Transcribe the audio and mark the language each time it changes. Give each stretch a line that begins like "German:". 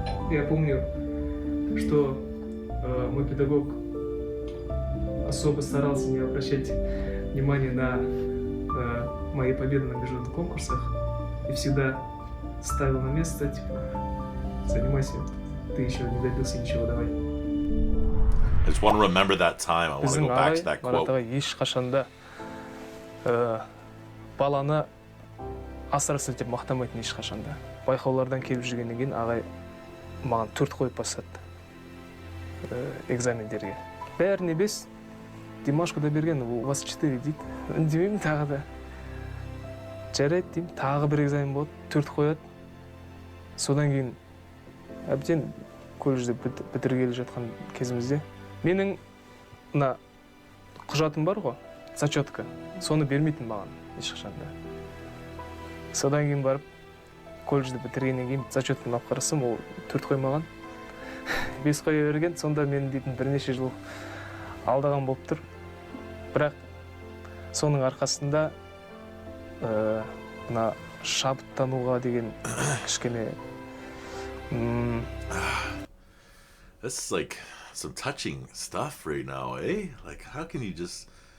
Russian: Я помню, что мой педагог особо старался не обращать внимания на мои победы на международных конкурсах и всегда ставил на место, типа, занимайся, ты еще не добился ничего, давай.
English: I just want to remember that time. I want to go back to that quote.
Kazakh: Ешқашанда баланы асыра сілтеп мақтамайтын ешқашанда. Байқаулардан келіп жүргеннен кейін ағай маған 4 қойып бастады экзамендерге. Бәріне 5, Димаш Qudaibergen,
Russian: у вас 4
Kazakh: дейді. Үндемеймін тағы да. Жарайды деймін, тағы бір экзамен болады, 4 қояды. Содан кейін әбден колледжде бітіргелі жатқан кезімізде менің мына құжатым бар ғой, зачетка, соны бермейтін маған ешқашанда. Содан кейін барып колледжді бітіргеннен кейін зачетканы алып қарасам, ол 4 қоймаған, 5 қоя берген. Сонда мен дейтін бірнеше жыл алдаған болып тұр. Бірақ соның арқасында мына шабыттануға деген кішкене
English: This is like some touching stuff right now, eh? Like, how can you just...